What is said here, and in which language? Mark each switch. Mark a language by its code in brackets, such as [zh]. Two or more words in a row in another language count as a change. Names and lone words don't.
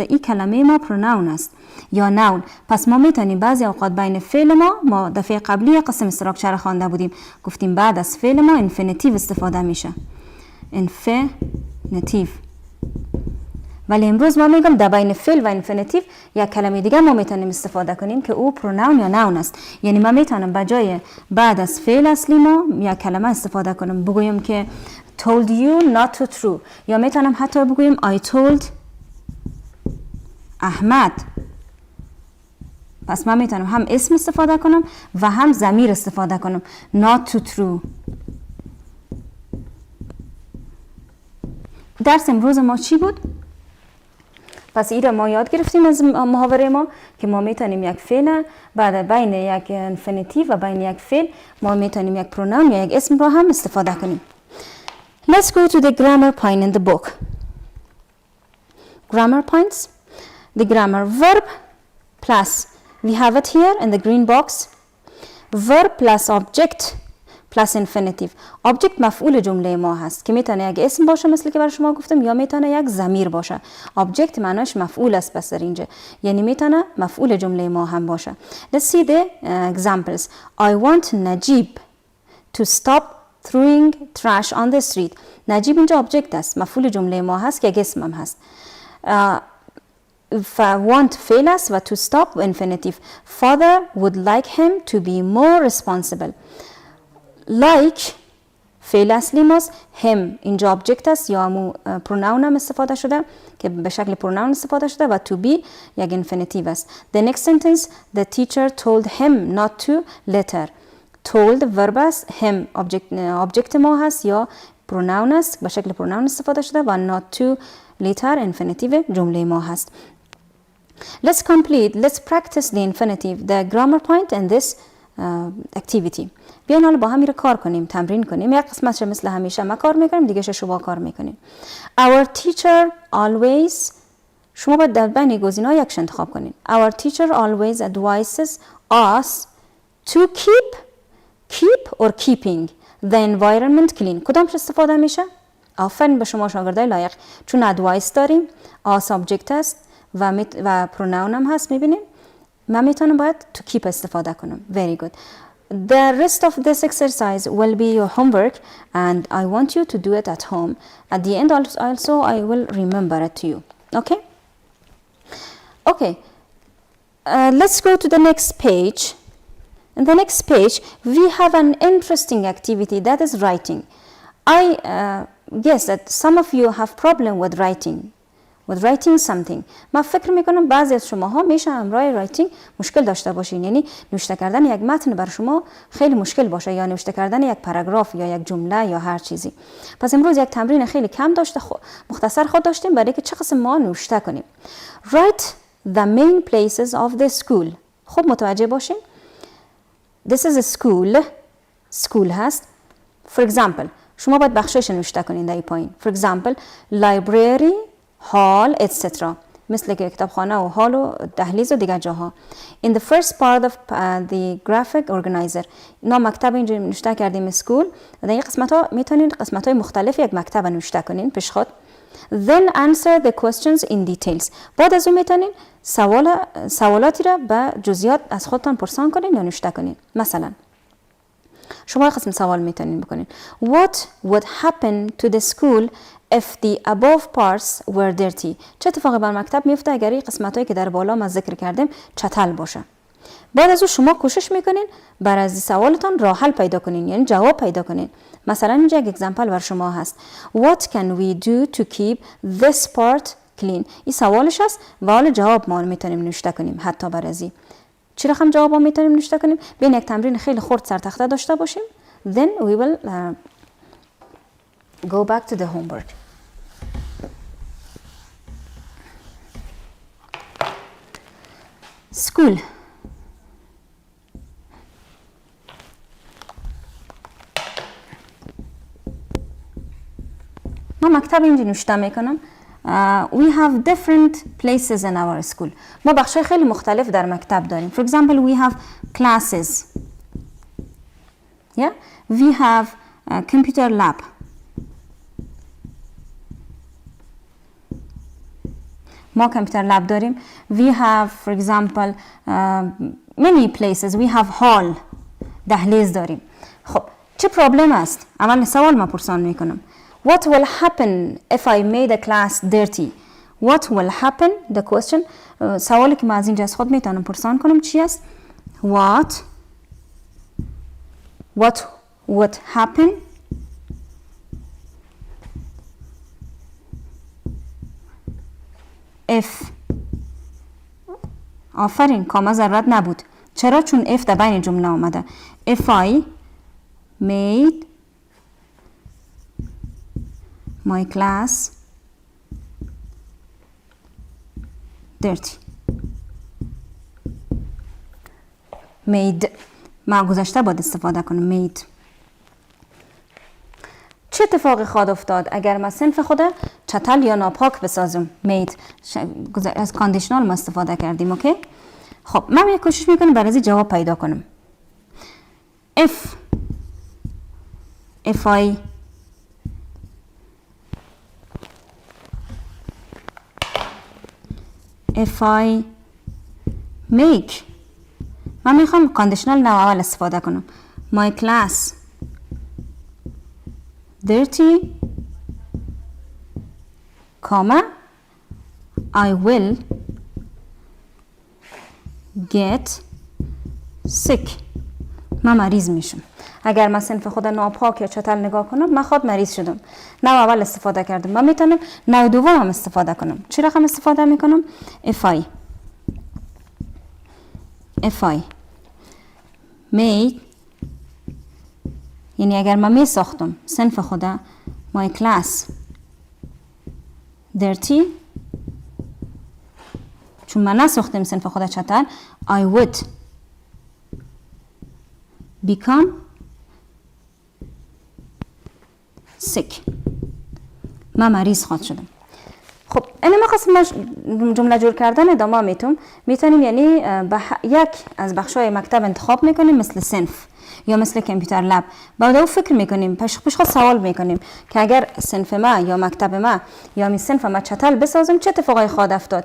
[fa] این کلمه ما پروناون است یا نون. پس ما میتونیم بعضی اوقات بین فعل ما دفعه قبلی قسم استراکچر خوانده بودیم، گفتیم بعد از فعل ما انفینیتیو استفاده میشه. انفینیتیو. ولی امروز ما میگم در بین فعل و انفینیتیو یک کلمه دیگه ما میتونیم استفاده کنیم که او پروناون یا نون است. یعنی من میتونم بجای بعد از فعل اصلی ما یک کلمه استفاده کنم، بگویم که [en] told you not to throw، [fa] یا میتونم حتی بگویم [en] I told [fa] احمد. پس من میتونم هم اسم استفاده کنم و هم ضمیر استفاده کنم. [en] not to throw. [fa] درس امروز ما چی بود؟ پس این را ما یاد گرفتیم از محاوره ما که ما میتونیم یک فعل بعد بین یک انفینیتیو و بین یک فعل ما میتونیم یک پروناون یا یک اسم را هم استفاده کنیم. [en] Let's go to the grammar point in the book. Grammar points. The grammar verb plus, we have it here in the green box. Verb plus object plus infinitive. [fa] Object مفعول جمله ما هست که میتونه یک اسم باشه مثل که برای شما گفتم یا میتونه یک ضمیر باشه. Object معناش مفعول است پس در اینجا، یعنی میتونه مفعول جمله ما هم باشه. [en] Let's see the examples. I want Najib to stop throwing trash on the street. [fa] نجیب اینجا object است، مفعول جمله ما هست که یک اسم هم هست. want فعل است و [en] to stop infinitive. Father would like him to be more responsible. [fa] like فعل اصلی ماست. him اینجا object است یا همون pronoun هم استفاده شده که به شکل pronoun استفاده شده و [en] to be [fa] یک infinitive است. [en] The next sentence, the teacher told him not to litter. told verb [fa] است، [en] him object [fa] ما هست یا pronoun است به شکل pronoun استفاده شده و [en] not to litter infinitive [fa] جمله ما هست. [en] Let's practice the infinitive, the grammar point in this activity. [fa] بیاین حالا با هم رو کار کنیم، تمرین کنیم. یک قسمتش مثل همیشه ما کار میکنیم، دیگه شما کار میکنیم. [en] Our teacher always، [fa] شما باید در بین گزینه‌ها یکش انتخاب کنین. [en] Our teacher always advises us to keep or keeping the environment clean. [fa] کدامش استفاده میشه؟ آفرین به شما شاگردای لایق، چون advice داریم، [en] us subject [fa] است و pronoun هم هست. میبینیم من میتونم باید [en] to keep [fa] استفاده کنم. [en] Very good. The rest of this exercise will be your homework and I want you to do it at home. At the end also I will remember it to you. Okay? Okay. Let's go to the next page. In the next page, we have an interesting activity that is writing. I guess that some of you have problem with writing something. [fa] من فکر میکنم بعضی از شماها میشه همراه رایتینگ مشکل داشته باشین، یعنی نوشته کردن یک متن بر شما خیلی مشکل باشه، یا نوشته کردن یک پاراگراف یا یک جمله یا هر چیزی. پس امروز یک تمرین خیلی کم مختصر خود داشتیم برای که چه قسم ما نوشته کنیم. [en] Write the main places of the school. [fa] خب متوجه باشین. [en] This is a school هست. For example [fa] شما باید بخشش نوشته کنین در این پایین. [en] For example library, hall, etc. [fa] مثل که کتابخانه و هال و دهلیز و دیگر جاها. [en] In the first part of the graphic organizer. [fa] اینا مکتب اینجا نوشته کردیم school. در این قسمت ها میتونین قسمت های مختلف یک مکتب نوشته کنین پیش خود. [en] Then answer the questions in details. [fa] بعد از اون میتونین سوالاتی را به جزئیات از خودتان پرسان کنین یا نوشته کنین. مثلا شما قسم سوال میتونین بکنین. [en] What would happen to the school if the above parts were dirty? [fa] چه اتفاقی بر مکتب میفته اگر این قسمتایی که در بالا ما ذکر کردیم چتل باشه؟ بعد از اون شما کوشش میکنین بر از سوالتان راه حل پیدا کنین، یعنی جواب پیدا کنین. مثلا اینجا یک اگزمپل بر شما هست. [en] What can we do to keep this part clean? [fa] این سوالش هست و حالا جواب ما میتونیم نوشته کنیم. حتی بر ازی چی رقم جواب ما میتونیم نوشته کنیم؟ بین یک تمرین خیلی خرد سر تخته داشته باشیم. [en] Then we will go back to the homework. School. [fa] ما مکتب اینجا نوشته میکنم. [en] We have different places in our school. [fa] ما بخشای خیلی مختلف در مکتب داریم. [en] For example, we have classes. Yeah? We have a computer lab. [fa] ما [en] computer lab [fa] داریم. [en] We have, for example, many places. We have hall. [fa] دهلیز داریم. خب چه پرابلم است؟ اول سوال ما پرسان میکنم. [en] What will happen if I made a class dirty? What will happen? The question. [fa] سوالی که ما از اینجا از خود میتونم پرسان کنم چی است؟ [en] What would happen if. [fa] آفرین، کاما ضرورت نبود. چرا؟ چون if در بین جمله آمده. [en] If I made my class dirty. Made. [fa] ما گذشته باید استفاده کنم. [en] Made. [fa] چه اتفاقی خواهد افتاد اگر ما صنف خود چتل یا ناپاک بسازم؟ [en] Made. [fa] از کاندیشنال ما استفاده کردیم. اوکی؟ خب من یک کوشش میکنم برای ازی جواب پیدا کنم. [en] If I make. [fa] من میخوام کاندیشنال نو اول استفاده کنم. [en] My class dirty, comma, I will get sick. [fa] من مریض میشم. اگر من صنف خود ناپاک یا چتل نگاه کنم من خود مریض شدم. نو اول استفاده کردم. من میتونم نو دوم هم استفاده کنم. چی رقم استفاده میکنم؟ [en] If I made. [fa] یعنی اگر من می ساختم صنف خود [en] my class dirty، [fa] چون من نساختم صنف خود چتل، [en] I would become sick. [fa] من مریض خواهد شدم. خب این ما قسم جمله جور کردن ادامه میتونیم یعنی یک از بخشای مکتب انتخاب میکنیم مثل صنف یا مثل کامپیوتر لب. بعد او فکر میکنیم پیش خود سوال میکنیم که اگر صنف ما یا مکتب ما یا می صنف ما چتل بسازم چه اتفاقی خواهد افتاد؟